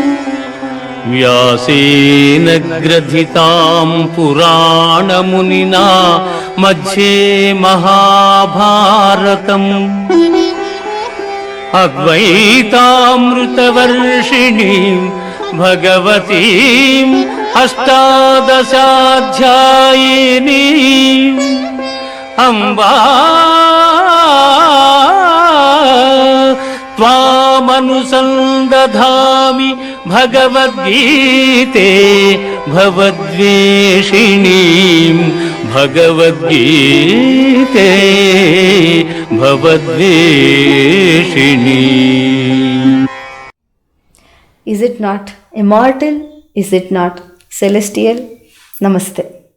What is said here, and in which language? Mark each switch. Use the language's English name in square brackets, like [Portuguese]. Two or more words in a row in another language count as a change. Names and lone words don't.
[Sanskrit] व्यासेन ग्रथितां पुराण मुनिना मध्ये महाभारतम् अद्वैतामृतवर्षिणीं भगवतीम् अष्टादशाध्यायिनीम् अम्ब త్వామనుసందధామి భగవద్గీతే భవద్వేషిణీం భగవద్గీతే భవద్వేషిణీం. [English] Is it not immortal? Is it not celestial? Namaste.